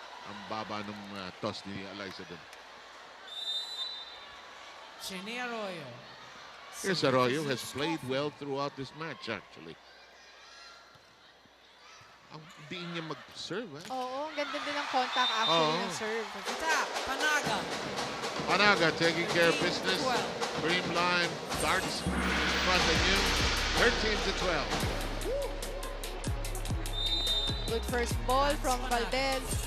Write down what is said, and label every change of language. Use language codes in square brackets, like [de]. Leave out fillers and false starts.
[tl] Ang baba ng toss ni Eliza dun. [en] Jenny Arroyo. Here's Arroyo, has played well throughout this match actually. [tl] Ang diin niya mag-serve, eh? Oo, ang ganda din ng contact actually ng serve. [en] Tap, Panaga. Panaga taking care of business. Creamline starts in front of you. 13-12. Good first ball from Valdez.